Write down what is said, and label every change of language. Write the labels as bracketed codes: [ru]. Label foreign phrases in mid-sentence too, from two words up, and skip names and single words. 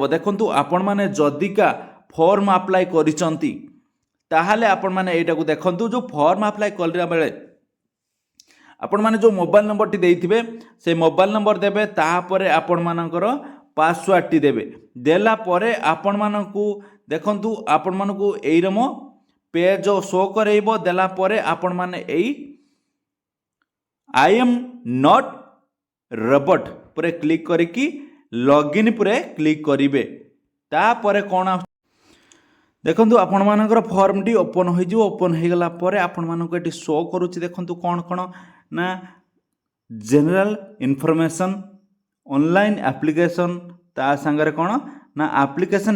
[or] ଦେଖନ୍ତୁ ଆପଣ ମାନେ ଯଦିକା [en] form apply [or] କରିସନ୍ତି ତାହାହେଲେ ଆପଣ ମାନେ ଏଟା କୁ ଦେଖନ୍ତୁ ଯୋଉ [en] form apply [or] କଲା ବେଳେ ଆପଣ ମାନେ ଯୋଉ [en] mobile number [or] ଟି ଦେଇଥିବେ ସେ [en] mobile number [or] ଦେବେ ତାହାପରେ ଆପଣ ମାନଙ୍କର ପାସୱାର୍ଡ ଟି ଦେବେ ଦେଲା ପରେ ଆପଣ ମାନଙ୍କୁ ଦେଖନ୍ତୁ ଆପଣ ମାନଙ୍କୁ ଏଇ ରମୋ [en] page show [or] କରେଇବ ଦେଲା ପରେ ଆପଣ ମାନେ ଏଇ [en] I am not robot [or] ପର କ୍ଲିକ କରିକି ଲଗଇନ ପୁରେ କ୍ଲିକ କରିବେ ତାପରେ କଣ ଦେଖନ୍ତୁ ଆପଣ ମାନଙ୍କର ଫର୍ମ ଟି ଓପନ ହୋଇ ଯୋଉ ଓପନ ହୋଇ ଗଲା ପରେ ଆପଣ ମାନଙ୍କ ଏଠି ଶୋ କରୁଛି ଦେଖନ୍ତୁ କଣ କଣ ନା [en] general information online application [or] ତା ସଙ୍ଗରେ କଣ ନା ଆପ୍ଲିକେସନ